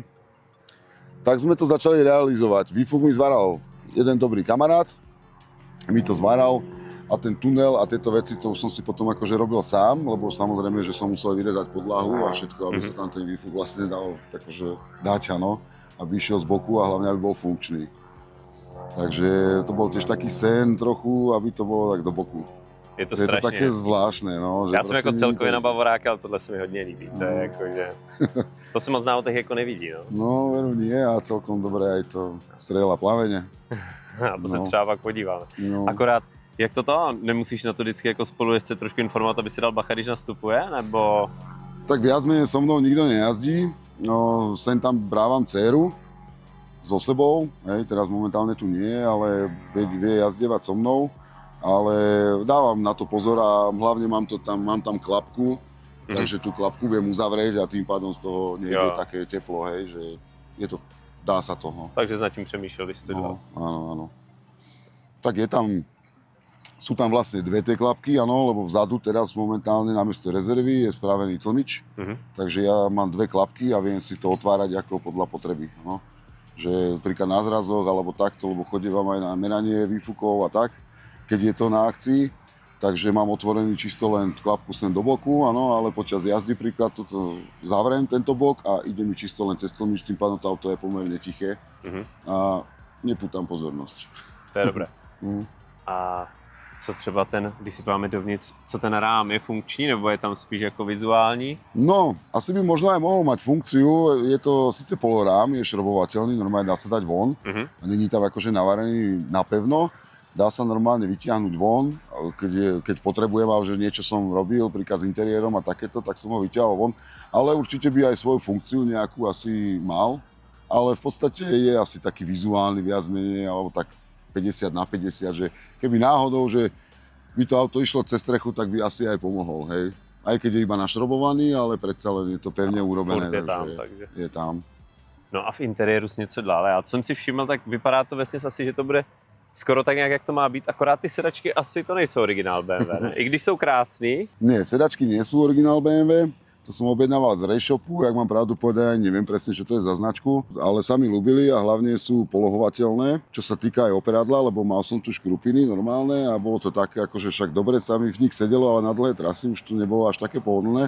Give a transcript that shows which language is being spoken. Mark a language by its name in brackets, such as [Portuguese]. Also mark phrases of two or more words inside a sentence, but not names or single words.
[Slovak] Tak sme to začali realizovať. Výfuk mi zvaral jeden dobrý kamarát, mi to zvaral a ten tunel a tieto veci, to už som si potom akože robil sám, lebo samozrejme, že som musel vyrezať podlahu a všetko, aby sa tam ten výfuk vlastne dal akože dať, áno, aby išiel z boku a hlavne, aby bol funkčný. Takže to bol tiež taký sen trochu, aby to bolo tak do boku. Je to strašně. Je to také zvláštné, no. Že [Czech] já jsem jako celkově na Bavoráka, ale tohle se mi hodně líbí. To je jako, že... To se moc na autech jako nevidí, no. No, [Slovak] veru nie a celkom dobré aj to strela plavene. [Czech] A to se třeba pak podíváme. No. Akorát, jak to? Nemusíš na to vždycky jako spolujezdce trošku informovat, aby si dal bacha, když nastupuje, nebo... [Slovak] Tak viac menej so mnou nikto nejazdí. No, sem tam brávam dceru so sebou, hej, teraz momentálne tu nie, ale vie jazdievať so mnou. Ale dávam na to pozor a hlavne mám tam klapku, takže tú klapku viem uzavrieť a tým pádom z toho nejde také teplo, hej, že je to, dá sa to. No. [Czech] Takže nad tím přemýšlel, když jsi to dělal. [Slovak] Áno. Tak sú tam vlastne dve tie klapky, áno, lebo vzadu teraz momentálne namiesto rezervy je spravený tlmič, takže ja mám dve klapky a viem si to otvárať ako podľa potreby, no. Že príklad na zrazoch alebo takto, lebo chodívam aj na meranie výfukov a tak, keď je to na akcii, takže mám otvorený čisto len klapku sem do boku, áno, ale počas jazdy príklad toto zavriem tento bok a ide mi čisto len cez tlmič, tým pádom to auto je pomerne tiché a nepútam pozornosť. To je dobré. [Czech] A co třeba když si páme dovnitř, co ten rám je funkční, nebo je tam spíš jako vizuální? [Slovak] No, asi by možno aj mohol mať funkciu, je to síce polorám, je šrobovateľný, normálne dá sa dať von, a není tam akože navarený napevno, dá sa normálne vytiahnuť von, keď potrebujem, ale že niečo som robil, príklad s interiérom a takéto, tak som ho vyťahol von. Ale určite by aj svoju funkciu nejakú asi mal, ale v podstate je asi taký vizuálny viac menej, alebo tak 50/50, že keby náhodou, že by to auto išlo cez strechu, tak by asi aj pomohol, hej. Aj keď je iba našrobovaný, ale predsa len je to pevne urobené, takže je tam. [Czech] No a v interiéru si něco dál. Já co jsem si všiml, tak vypadá to vesměs asi, že to bude skoro tak nějak, jak to má být, akorát ty sedačky asi to nejsou originál BMW, ne? I když jsou krásný. [Slovak] Nie, sedačky nie sú originál BMW, To som objednával z Rejshopu, jak mám pravdu povedať, neviem presne, čo to je za značku, ale sa mi ľúbili a hlavne sú polohovateľné, čo sa týka aj operadla, lebo mal som tu škrupiny normálne a bolo to také, akože však dobre sa mi v nich sedelo, ale na dlhé trasy už to nebolo až také pohodlné.